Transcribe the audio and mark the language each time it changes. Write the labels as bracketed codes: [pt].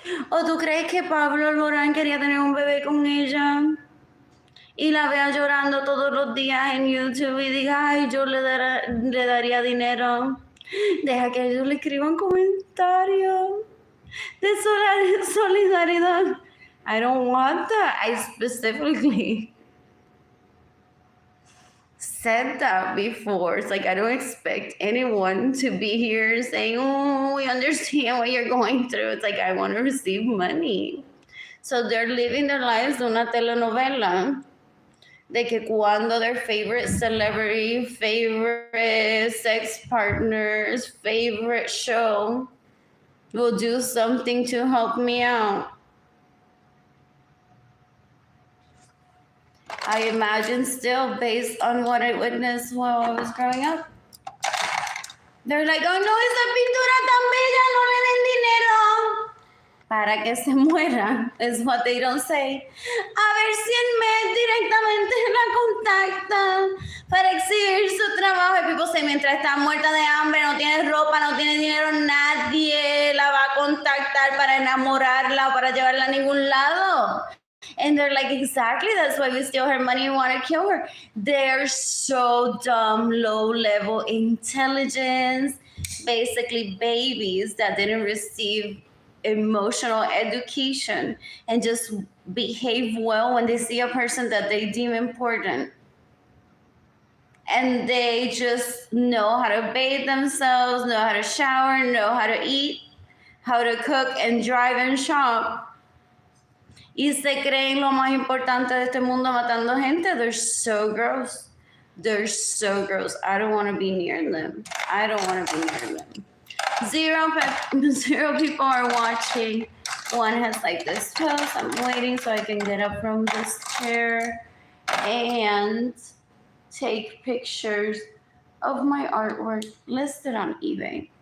[es] ¿O tú crees que Pablo Alborán quería tener un bebé con ella? Y la vea llorando todos los días en YouTube y diga, ay, yo le daría dinero. Deja que ellos le escriban comentarios de solidaridad. [en] I don't want that. I specifically said that before. It's like I don't expect anyone to be here saying, oh, we understand what you're going through. It's like I want to receive money. So they're living their lives [es] de una telenovela. De que cuando [en] their favorite celebrity, favorite sex partners, favorite show will do something to help me out. I imagine still based on what I witnessed while I was growing up. They're like, oh no, [es] esa pintura tan bella, no le den dinero. Para que se muera, [en] is what they don't say. [es] A ver si el mes directamente la contactan para exhibir su trabajo. Y [en] people say, [es] mientras está muerta de hambre, no tiene ropa, no tiene dinero, nadie la va a contactar para enamorarla o para llevarla a ningún lado. [en] And they're like, exactly, that's why we steal her money and want to kill her. They're so dumb, low-level intelligence, basically babies that didn't receive emotional education and just behave well when they see a person that they deem important. And they just know how to bathe themselves, know how to shower, know how to eat, how to cook and drive and shop. [es] Y se creen lo más importante de este mundo matando gente. [en] They're so gross. They're so gross. I don't want to be near them. I don't want to be near them. 0 people are watching. 1 has like this post. I'm waiting so I can get up from this chair and take pictures of my artwork listed on eBay.